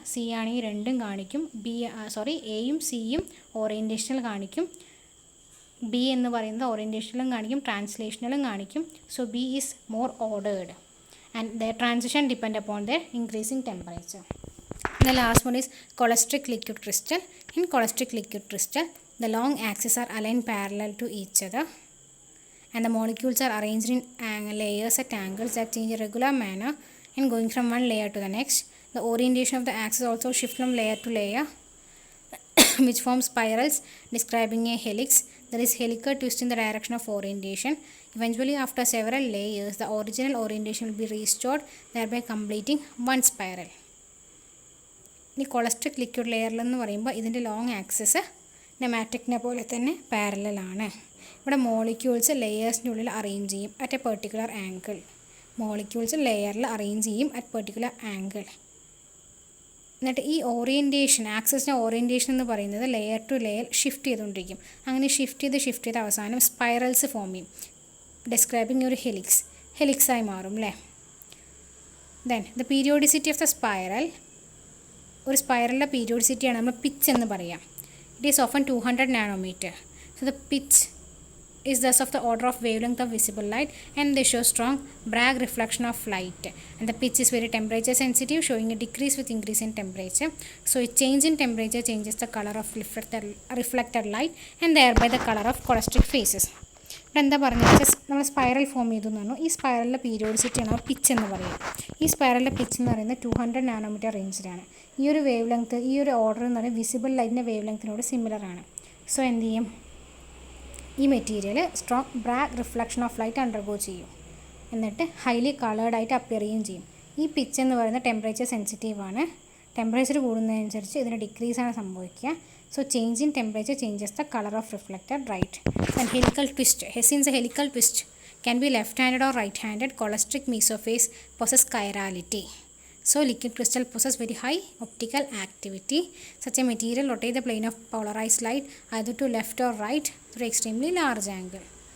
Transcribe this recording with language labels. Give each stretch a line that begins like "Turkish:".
Malayalam: C ആണെങ്കിൽ രണ്ടും കാണിക്കും. എയും സിയും ഓറിയൻറ്റേഷണൽ കാണിക്കും. ബി എന്ന് പറയുന്നത് ഓറിയൻറ്റേഷണലും കാണിക്കും, ട്രാൻസ്ലേഷണലും കാണിക്കും.
English: So B is more ordered and the transition depend upon the increasing temperature. The last one is cholesteric liquid crystal. In cholesteric liquid crystal, the long axes are aligned parallel to each other and the molecules are arranged in layers at angles that change in regular manner in going from one layer to the next. The orientation of the axis also shifts from layer to layer which forms spirals describing a helix. There is helical twist in the direction of orientation. Eventually, after several layers, the original orientation will be restored, thereby completing one spiral.
Malayalam: ഈ കൊളസ്ട്രിക് liquid ലെയറിലെന്ന് പറയുമ്പോൾ ഇതിൻ്റെ long axis നെമാറ്റിക്കിനെ പോലെ തന്നെ പാരലലാണ്. ഇവിടെ molecules ലെയേഴ്സിൻ്റെ ഉള്ളിൽ arrange ചെയ്യും
English: At a particular angle.
Malayalam: Molecules ലെയറിൽ arrange ചെയ്യും
English: At particular angle.
Malayalam: എന്നിട്ട് ഈ ഓറിയൻറ്റേഷൻ, ആക്സിസിൻ്റെ ഓറിയൻറ്റേഷൻ എന്ന് പറയുന്നത് ലെയർ ടു ലെയർ ഷിഫ്റ്റ് ചെയ്തുകൊണ്ടിരിക്കും. അങ്ങനെ ഷിഫ്റ്റ് ചെയ്ത് അവസാനം സ്പൈറൽസ് ഫോം ചെയ്യും, ഡിസ്ക്രൈബിങ് ഒരു ഹെലിക്സായി മാറും അല്ലേ.
English: then the periodicity of the spiral,
Malayalam: ഒരു സ്പൈറലിൻ്റെ പീരിയോഡിസിറ്റിയാണ് നമ്മൾ പിച്ച് എന്ന് പറയാം.
English: It is often 200 nanometre. So the pitch is thus of the order of wavelength of visible light and they show strong Bragg reflection of light, and the pitch is very temperature sensitive, showing a decrease with increase in temperature. So a change in temperature changes the color of reflected light and thereby the color of cholesteric phases.
Malayalam: ഇവിടെ എന്താ പറഞ്ഞാൽ നമ്മൾ spiral form ചെയ്തു എന്ന് പറഞ്ഞു. ഈ സ്പൈറലിൻ്റെ പീരിയോഡിസിറ്റിയാണ് pitch എന്ന് പറയുന്നത്. ഈ സ്പൈറലിൻ്റെ പിച്ച് എന്ന് പറയുന്നത് 200 നാനോമീറ്റർ റേഞ്ചിലാണ്. ഈ ഒരു വേവ് ലെങ്ത്, ഈ ഒരു ഓർഡർ എന്ന് പറയുന്നത് വിസിബിൾ ലൈറ്റിൻ്റെ വേവ് ലെങ്ത്തിനോട് സിമിലർ ആണ്. സോ എന്ത് ചെയ്യും, ഈ material
English: strong Bragg reflection of light
Malayalam: undergo ചെയ്യും, എന്നിട്ട് ഹൈലി കളേർഡായിട്ട് അപ്പിയർ ചെയ്യുകയും ചെയ്യും. ഈ പിച്ച് എന്ന് പറയുന്നത് ടെമ്പറേച്ചർ സെൻസിറ്റീവാണ്. ടെമ്പറേച്ചർ കൂടുന്നതനുസരിച്ച് ഇതിന് ഡിക്രീസാണ് സംഭവിക്കുക.
English: So change in temperature changes the color of reflected light. And helical twist. Since a helical twist can be left-handed or right-handed, cholesteric mesophase possess chirality. So liquid crystal possess very high optical activity. Such a material rotate the plane of polarized light either to left or right through extremely large angle.